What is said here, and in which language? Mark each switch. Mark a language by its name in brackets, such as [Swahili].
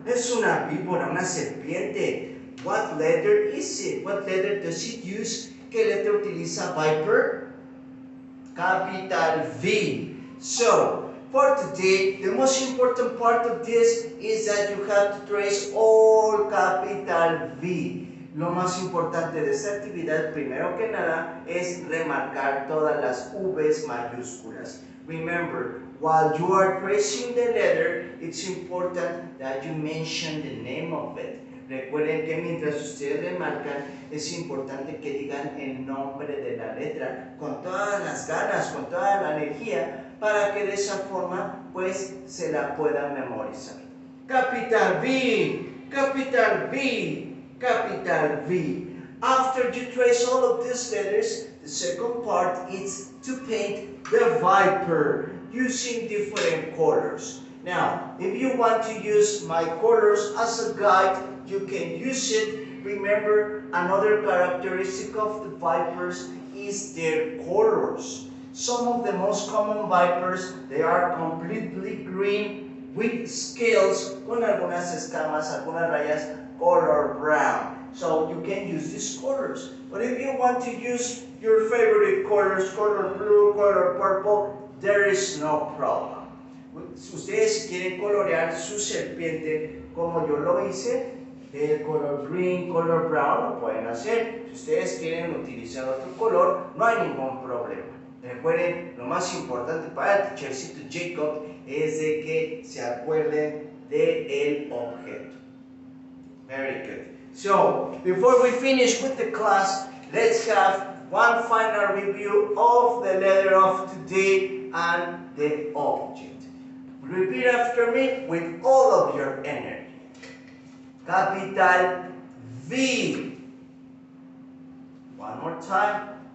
[Spanish] Es una víbora, una serpiente. [English] What letter is it? What letter does it use? [Spanish] ¿Qué letra utiliza [English] viper? Capital V. So, for today, the most important part of this is that you have to trace all capital V. [Spanish] Lo más importante de esta actividad, primero que nada, es remarcar todas las V's mayúsculas. [English] Remember, while you are tracing the letter, it's important that you mention the name of it. [Spanish] Recuerden que mientras ustedes remarcan, es importante que digan el nombre de la letra con todas las ganas, con toda la energía, para que de esa forma, pues, se la puedan memorizar. [English] Capital V, capital V. Capital V. After you trace all of these letters, the second part is to paint the viper using different colors. Now, if you want to use my colors as a guide, you can use it. Remember, another characteristic of the vipers is their colors. Some of the most common vipers, they are completely green with scales, [Spanish] con algunas escamas, algunas rayas, [English] color brown. So you can use these colors. But if you want to use your favorite colors, color blue, color purple, there is no problem. [Spanish] Ustedes quieren colorear su serpiente como yo lo hice, el color green, color brown, lo pueden hacer. Si ustedes quieren utilizar otro color, no hay ningún problema. Recuerden, lo más importante para el teachercito Jacob es de que se acuerden del objeto. [English] Very good. So, before we finish with the class, let's have one final review of the letter of today and the object. Repeat after me with all of your energy. Capital V. One more time.